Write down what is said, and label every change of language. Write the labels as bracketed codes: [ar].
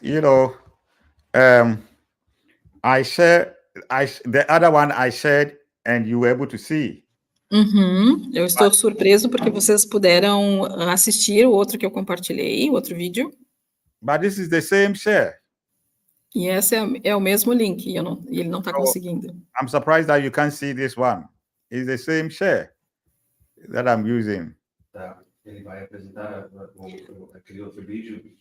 [en] You know, the other one I shared, and you were able to see. [pt] Eu estou surpreso porque vocês puderam assistir o outro que eu compartilhei, o outro vídeo. [en] But this is the same share. [pt] E esse é o mesmo link, e ele não está conseguindo. [en] I'm surprised that you can't see this one. It's the same share that I'm using. [pt] Ele vai apresentar aquele outro vídeo.